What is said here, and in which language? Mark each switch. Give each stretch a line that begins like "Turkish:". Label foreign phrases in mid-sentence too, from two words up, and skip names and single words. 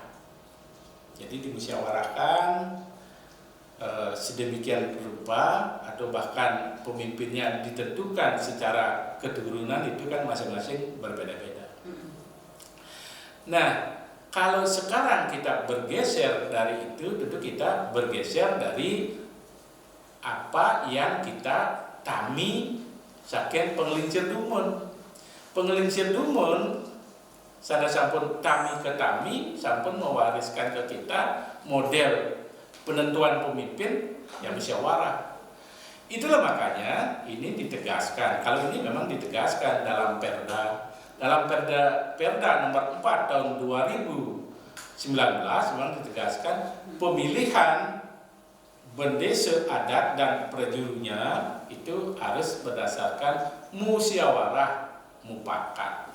Indonesian: Jadi dimusyawarahkan sedemikian rupa, atau bahkan pemimpinnya ditentukan secara keturunan, itu kan masing-masing berbeda-beda. Nah, kalau sekarang kita bergeser dari itu, tentu kita bergeser dari apa yang kita tami
Balinese: saking penglincir dumun. Penglincir dumun Sada sampun tami ke tami, sampun
Indonesian: mewariskan ke kita model penentuan pemimpin yang musyawarah. Itulah makanya ini ditegaskan. Kalau ini memang ditegaskan dalam Perda nomor 4 tahun 2019 memang ditegaskan pemilihan bendesa adat dan prajuritnya itu harus berdasarkan musyawarah mufakat.